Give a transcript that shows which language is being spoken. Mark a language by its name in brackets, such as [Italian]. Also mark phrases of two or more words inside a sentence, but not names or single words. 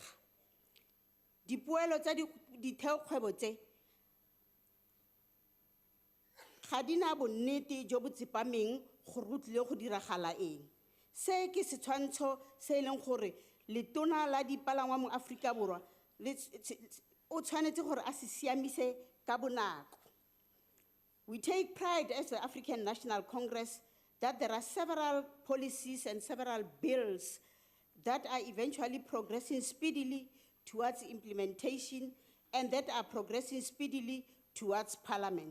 [Tswana] Dipoelo tsa ditheokgwebo tse ga di na bonnete jo bo tsepameng gore go tlile go diragala eng. Se ke setshwantsho se e leng gore letona la dipalangwa mo Afrika Borwa o tshwanetse gore a se siamise ka bonako. [English] We take pride as the African National Congress that there are several policies and several bills that are eventually progressing speedily towards implementation and that are progressing speedily towards Parliament.